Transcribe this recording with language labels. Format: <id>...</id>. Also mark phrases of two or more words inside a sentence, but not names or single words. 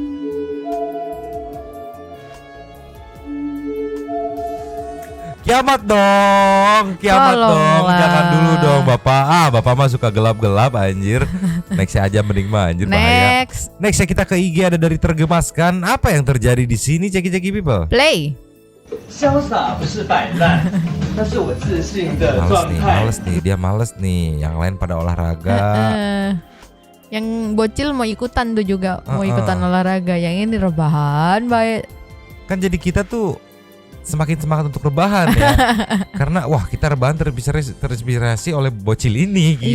<id>Kiamat dong, Tolonglah. Jangan dulu dong Bapak. Bapak mah suka gelap-gelap anjir. Next aja mending mah anjir bahaya. Next ya kita ke IG ada dari Tergemaskan. Apa yang terjadi di sini Ceki people? Play.</id> <zh>潇洒不是摆烂，那是我自信的状态。</zh> <id>Males nih, dia males nih. Yang lain pada olahraga. Yang bocil mau ikutan tuh juga, mau ikutan olahraga. Yang ini rebahan baik. Kan jadi kita tuh semakin semangat untuk rebahan ya. Karena wah kita rebahan terinspirasi oleh bocil ini gitu.</id>